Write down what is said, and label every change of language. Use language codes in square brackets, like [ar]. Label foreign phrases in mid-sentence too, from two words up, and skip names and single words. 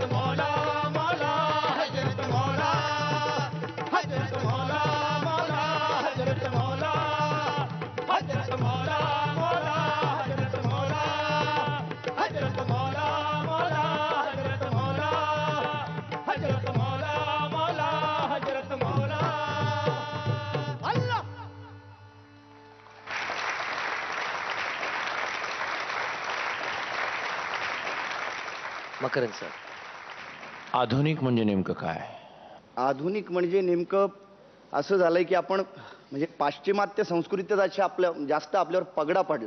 [ur] مولا مولا، حضرت مولا، حضرت مولا مولا، حضرت مولا، حضرت مولا مولا، حضرت مولا، حضرت مولا مولا، حضرت مولا، حضرت مولا مولا، حضرت مولا. अल्लाह [mr] मकरंद सर, आधुनिक म्हणजे नेमकं काय? आधुनिक म्हणजे नेमकं असं झालंय की आपण म्हणजे पाश्चिमात्य संस्कृतीचा जास्त आपल्यावर पगडा पडला.